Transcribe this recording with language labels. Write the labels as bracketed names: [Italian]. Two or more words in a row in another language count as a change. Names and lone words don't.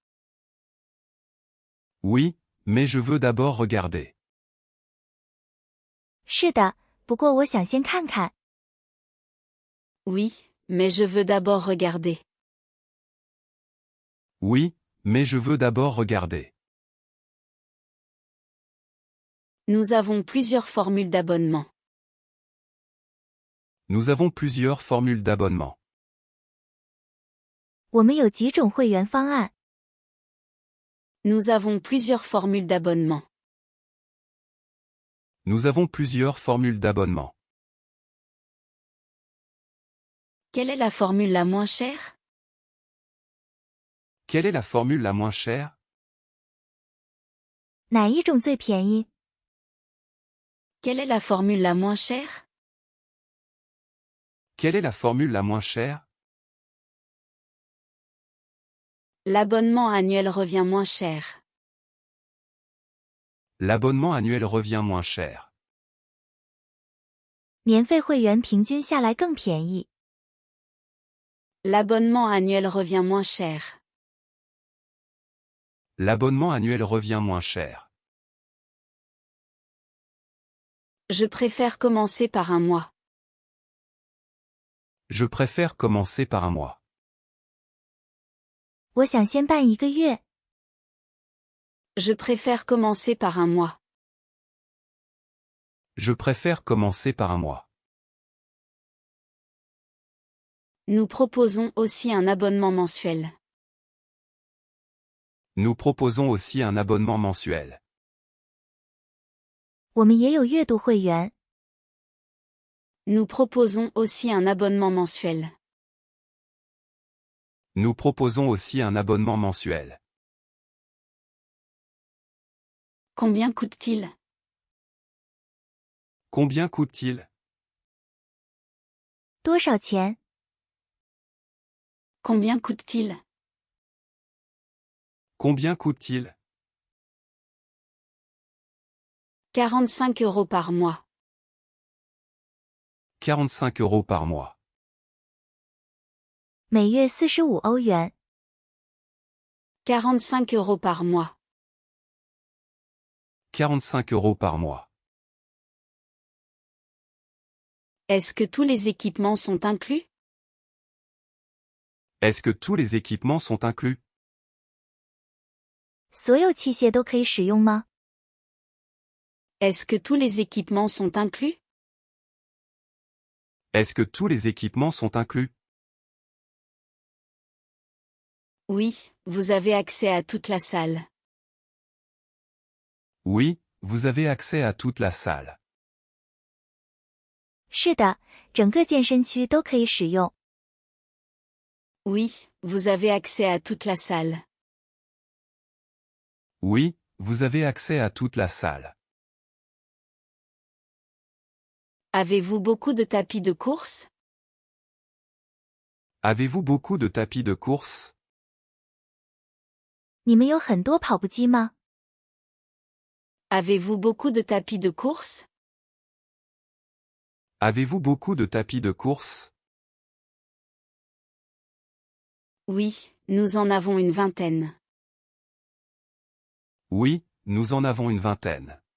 [French] Oui, mais je veux d'abord regarder. [Chinese] 是的，不过我想先看看。 [French] Oui, mais je veux d'abord regarder. Oui, mais je veux d'abord regarder. Nous avons plusieurs formules d'abonnement. Nous avons plusieurs formules d'abonnement. [Chinese] 我们有几种会员方案。 [French] Nous avons plusieurs formules d'abonnement. Nous avons plusieurs formules d'abonnement. Quelle est la formule la moins chère? Quelle est la formule la moins chère? [Chinese] 哪一种最便宜？ [French] Quelle est la formule la moins chère? Quelle est la formule la moins chère? L'abonnement annuel revient moins cher. L'abonnement annuel revient moins cher. [Chinese] 年费会员平均下来更便宜。 [French] L'abonnement annuel revient moins cher. L'abonnement annuel revient moins cher. Je préfère commencer par un mois. Je préfère commencer par un mois. [Chinese] 我想先办1个月。 [French] Je préfère commencer par un mois. Je préfère commencer par un mois. Nous proposons aussi un abonnement mensuel. Nous proposons aussi un abonnement mensuel. [Chinese] 我们也有月度会员。 [French] Nous proposons aussi un abonnement mensuel. Nous proposons aussi un abonnement mensuel. Combien coûte-t-il? Combien coûte-t-il? [Chinese] 多少钱？ [French] Combien coûte-t-il? Combien coûte-t-il? 45 € par mois. 45 € par mois. [Chinese] 每月45欧元。 [French] 45 € par mois. 45 € par mois. Est-ce que tous les équipements sont inclus? Est-ce que tous les équipements sont inclus? [Chinese] 所有器械都可以使用吗？ [French] Est-ce que tous les équipements sont inclus? Est-ce que tous les équipements sont inclus? Oui, vous avez accès à toute la salle. Oui, vous avez accès à toute la salle. [Chinese] 是的，整个健身区都可以使用。 [French] Oui, vous avez accès à toute la salle. Oui, vous avez accès à toute la salle. Avez-vous beaucoup de tapis de course? Avez-vous beaucoup de tapis de course? [Chinese] 你们有很多跑步机吗？ [French] Avez-vous beaucoup de tapis de course? Avez-vous beaucoup de tapis de course? Oui, nous en avons une vingtaine. Oui, nous en avons une vingtaine.